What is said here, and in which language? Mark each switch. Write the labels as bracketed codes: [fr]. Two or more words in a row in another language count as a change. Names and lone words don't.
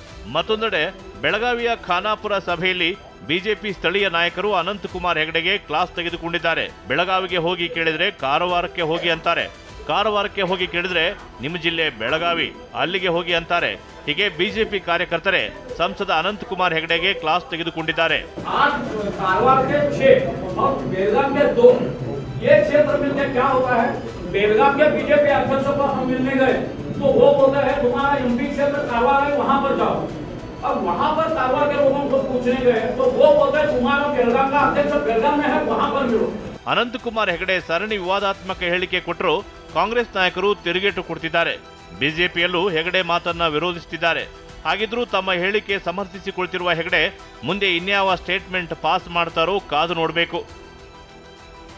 [kn] ಮತ್ತೊಂದೆಡೆ ಬೆಳಗಾವಿಯ ಖಾನಾಪುರ ಸಭೆಯಲ್ಲಿ ಬಿಜೆಪಿ ಸ್ಥಳೀಯ ನಾಯಕರು ಅನಂತಕುಮಾರ್ ಹೆಗಡೆಗೆ ಕ್ಲಾಸ್ ತೆಗೆದುಕೊಂಡಿದ್ದಾರೆ. ಬೆಳಗಾವಿಗೆ ಹೋಗಿ ಕೇಳಿದ್ರೆ ಕಾರವಾರಕ್ಕೆ ಹೋಗಿ ಅಂತಾರೆ, ಕಾರವಾರಕ್ಕೆ ಹೋಗಿ ಕೇಳಿದ್ರೆ ನಿಮ್ಮ ಜಿಲ್ಲೆ ಬೆಳಗಾವಿ, ಅಲ್ಲಿಗೆ ಹೋಗಿ ಅಂತಾರೆ. ಹೀಗೆ ಬಿಜೆಪಿ ಕಾರ್ಯಕರ್ತರೆ ಸಂಸದ ಅನಂತಕುಮಾರ್ ಹೆಗಡೆಗೆ ಕ್ಲಾಸ್ ತೆಗೆದುಕೊಂಡಿದ್ದಾರೆ. [hi] बेलगाम के बीजेपी अध्यक्षों को हम मिलने गए तो वो बोलते हैं तुम्हारा एमपी क्षेत्र कारवार है, वहां पर जाओ। अब वहां पर कारवार के लोगों को पूछने गए तो वो बोलते हैं तुम्हारा बेलगाम का अध्यक्ष बेलगाम में है, वहां पर मिलो. [kn] ಅನಂತಕುಮಾರ್ ಹೆಗಡೆ ಸರಣಿ ವಿವಾದಾತ್ಮಕ ಹೇಳಿಕೆ ಕೊಟ್ಟರು ಕಾಂಗ್ರೆಸ್ ನಾಯಕರು ತಿರುಗೇಟು ಕೊಡ್ತಿದ್ದಾರೆ. ಬಿಜೆಪಿಯಲ್ಲೂ ಹೆಗಡೆ ಮಾತನ್ನ ವಿರೋಧಿಸುತ್ತಿದ್ದಾರೆ. ಹಾಗಿದ್ರೂ ತಮ್ಮ ಹೇಳಿಕೆ ಸಮರ್ಥಿಸಿಕೊಳ್ತಿರುವ ಹೆಗಡೆ ಮುಂದೆ ಇನ್ಯಾವ [en] statement pass [kn] ಮಾಡ್ತಾರೋ ಕಾದು ನೋಡಬೇಕು.